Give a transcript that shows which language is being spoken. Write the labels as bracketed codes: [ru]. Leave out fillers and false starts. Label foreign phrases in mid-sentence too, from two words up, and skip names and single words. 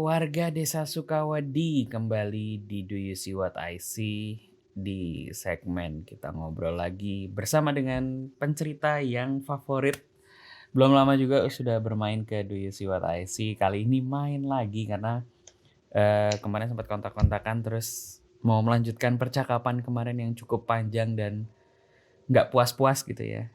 [id] Warga Desa Sukawadi kembali di Do You See What I See. Di segmen kita ngobrol lagi bersama dengan pencerita yang favorit. Belum lama juga sudah bermain ke Do You See What I See. Kali ini main lagi karena kemarin sempat kontak-kontakan terus mau melanjutkan percakapan kemarin yang cukup panjang dan nggak puas-puas gitu ya.